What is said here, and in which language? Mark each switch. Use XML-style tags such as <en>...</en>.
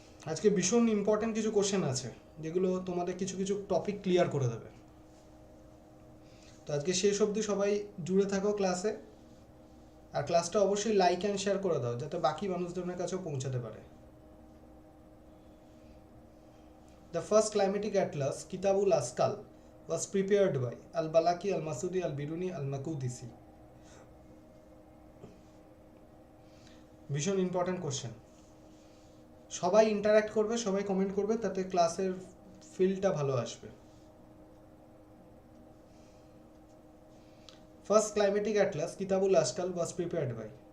<bn>আজকে ভীষণ ইম্পর্টেন্ট কিছু কোশ্চেন আছে যেগুলো তোমাদের কিছু কিছু টপিক ক্লিয়ার করে দেবে। তো আজকে শেষ অবধি সবাই জুড়ে থাকো ক্লাসে, আর ক্লাসটা অবশ্যই লাইক অ্যান্ড শেয়ার করে দাও যাতে বাকি মানুষজনের কাছেও পৌঁছাতে পারে।</bn> <en>The first climatic atlas কিতাবুল আসকাল was prepared by al-Balaki, al-Masudi, al-Biruni, al-Makudisi.</en> <bn>ভীষণ ইম্পর্টেন্ট কোশ্চেন, সবাই ইন্টারঅ্যাক্ট করবে, সবাই কমেন্ট করবে, তাতে ক্লাসের ফিলটা ভালো আসবে।</bn> <en>first climatic atlas কিতাবুল আসকাল was prepared by</en>